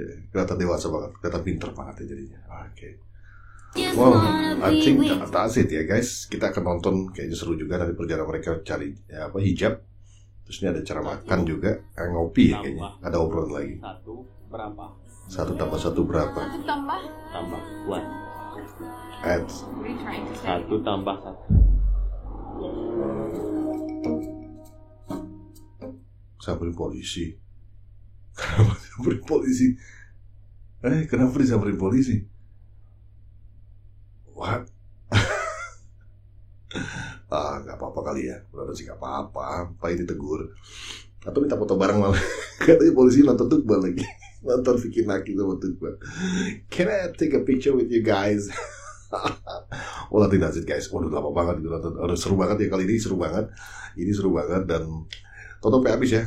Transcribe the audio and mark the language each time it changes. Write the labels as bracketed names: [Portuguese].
[Indonesian] Kelihatan dewasa banget, kelihatan pinter banget ya jadinya. Oke. [English] Wow, I think that's it ya guys. [Indonesian] Kita akan nonton, kayaknya seru juga nanti perjalanan mereka cari hijab. Terus ini ada cara makan juga, ngopi ya kayaknya. Ada obrolan lagi. Satu berapa? 1 tambah 1 berapa? Tambah buat. Ads. 1 tambah 1. Samperin polisi. Kenapa samperin polisi? Kenapa disamperin polisi? [English] What? [Indonesian] Gak apa-apa kali ya. Udah sih gak apa-apa. Paling ditegur. Atau minta foto bareng malah. Katanya polisi nonton Tukbal lagi. Nonton Vicky Naki sama Tukbal. [English] Can I take a picture with you guys? Well, I think that's it guys. [Indonesian] Waduh lama banget itu nonton. Seru banget ya kali ini. Seru banget. Ini seru banget dan tonton sampai habis ya.